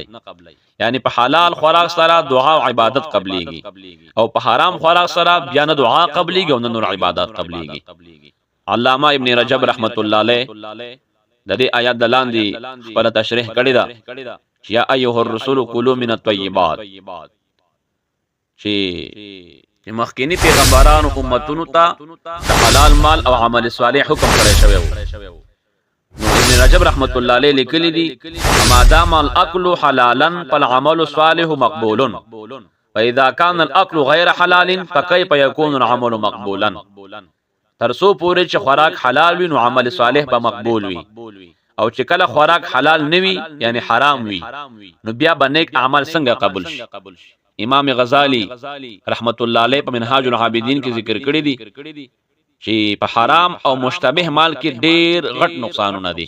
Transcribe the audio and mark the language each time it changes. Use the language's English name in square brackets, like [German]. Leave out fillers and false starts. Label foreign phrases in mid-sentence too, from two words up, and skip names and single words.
[Pashto] یعنی په حلال خوراک سره دعا او عبادت قبليږي او په حرام خوراک سره بیا نه دعا قبليږي او نه نور عبادت قبليږي. علامہ ابن رجب رحمت الله علیه د دې آیات دلاندې خپل تشریح کړی دا [Arabic] یا ایها الرسول کلوا من الطیبات [Pashto] چې مخکینی پیغمبرانو امتونو ته د حلال مال او عمل صالح حکم کړی شوی. نو ابن رجب رحمت الله علیه لیکلی دي [Arabic] ما دام الاكل حلالا فالعمل الصالح مقبول واذا كان الاكل غير حلال فكيف يكون العمل مقبولا. [Pashto] ترسو پورې چې خوراک حلال وي نو عمل صالح به مقبول وي او چې کله خوراک حلال نه وي یعنی حرام وي نو بیا به نیک عمل څنګه قبول شي. امام غزالی رحمت الله علیه په منهاج العابدین کې ذکر کړی دي چې په حرام او مشتبه مال کې ډېر غټ نقصانونه دي.